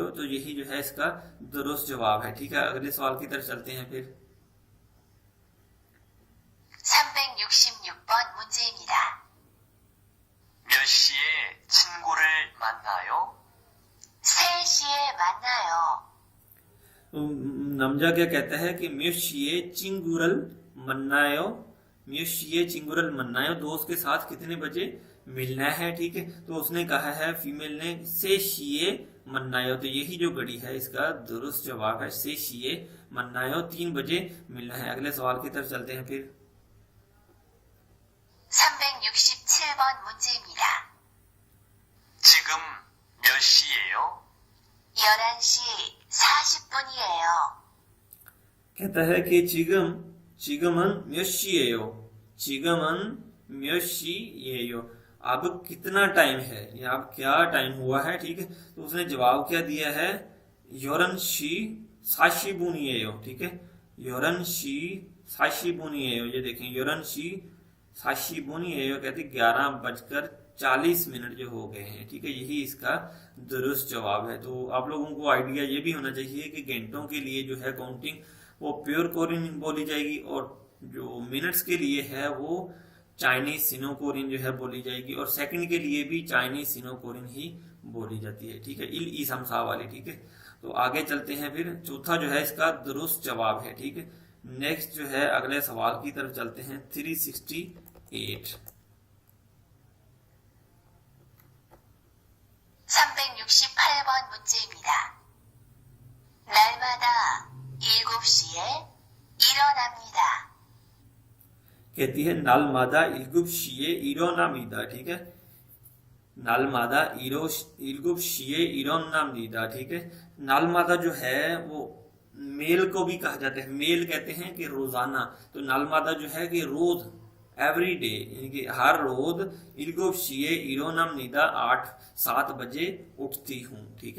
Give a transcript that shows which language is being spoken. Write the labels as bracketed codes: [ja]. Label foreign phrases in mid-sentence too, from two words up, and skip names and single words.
[hi] तो यही जो है इसका दुरुस्त जवाब है, ठीक है। अगले सवाल की तरफ चलते हैं फिर। [ko] 366번 문제입니다. 몇 시에 친구를 만나요? 3시에 만나요. 남자 [hi] क्या कहता है कि [ko] 몇 시에 친구를 만나요, 몇 시에 친구를 만나요, [hi] दोस्त के साथ कितने बजे मिलना है, ठीक है। तो उसने कहा है फीमेल ने [ko] 세 시에 만나요. [hi] तो यही जो घड़ी है इसका दुरुस्त जवाब है, [ko] 세 시에 만나요, [hi] 3 बजे मिलना है। अगले सवाल की तरफ चलते हैं फिर। [ko] 367번 문제입니다. 지금 몇 시예요? 11시 40분이에요. [hi] कहता है कि [ko] 지금은 몇 시예요, 지금은 몇 시예요, [hi] अब कितना टाइम है, या अब क्या टाइम हुआ है, ठीक है। तो उसने जवाब क्या दिया है, [ko] 11시 40분이에요, [hi] ठीक है। [ko] 11시 40분이에요, [hi] ये देखें [ko] 11시 40분이에요 [hi] कहते 11:40 जो हो गए हैं, ठीक है। यही इसका दुरुस्त जवाब है। तो आप लोगों को आइडिया ये भी होना चाहिए कि घंटों के लिए जो है काउंटिंग वो [en] pure Korean [hi] बोली जाएगी, और जो मिनट्स के लिए है वो [en] Chinese Sino Korean [hi] जो है बोली जाएगी, और सेकंड के लिए भी [en] Chinese Sino Korean [hi] ही बोली जाती है, ठीक है, [ko] 일 이 삼 사 [hi] वाली, ठीक है। तो आगे चलते हैं फिर। चौथा जो है इसका दुरुस्त जवाब है, ठीक है। नेक्स्ट जो है अगले सवाल की तरफ चलते हैं। 368 [ko] 368번 문제입니다. 날마다 7시에 일어납니다. [hi] कहती है [ko] 날마다 일곱 시에 일어납니다, [hi] ठीक है। [ko] 날마다 일곱 시에 일어납니다, [hi] ठीक है। नालमादा जो है वो मेल को भी कहा जाता है, मेल कहते हैं कि रोजाना, तो नालमादा जो है कि रोज, [en] every day, [hi] यानी कि हर रोज, [ko] 일곱 시에 일어납니다 [hi] 8-7 बजे उठती हूँ, ठीक है।